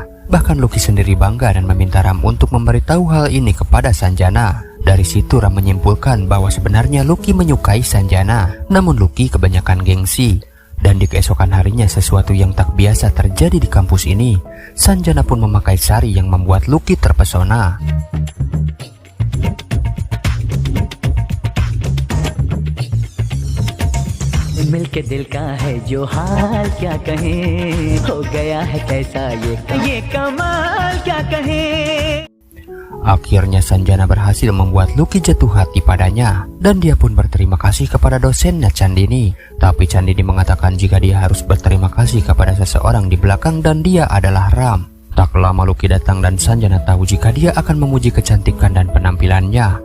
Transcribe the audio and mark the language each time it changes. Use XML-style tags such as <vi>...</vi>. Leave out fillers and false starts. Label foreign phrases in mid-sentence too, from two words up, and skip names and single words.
<id>Bahkan Lucky sendiri bangga dan meminta Ram untuk memberitahu hal ini kepada Sanjana. Dari situ Ram menyimpulkan bahwa sebenarnya Lucky menyukai Sanjana. Namun Lucky kebanyakan gengsi. Dan di keesokan harinya sesuatu yang tak biasa terjadi di kampus ini. Sanjana pun memakai sari yang membuat Lucky terpesona.</id> <hi>मिलके दिल का है जो हाल क्या कहें हो गया है कैसा ये कमाल क्या कहें.</hi> <id>Akhirnya Sanjana berhasil membuat Lucky jatuh hati padanya dan dia pun berterima kasih kepada dosennya Chandini. Tapi Chandini mengatakan jika dia harus berterima kasih kepada seseorang di belakang dan dia adalah Ram. Tak lama Lucky datang dan Sanjana tahu jika dia akan memuji kecantikan dan penampilannya.</id>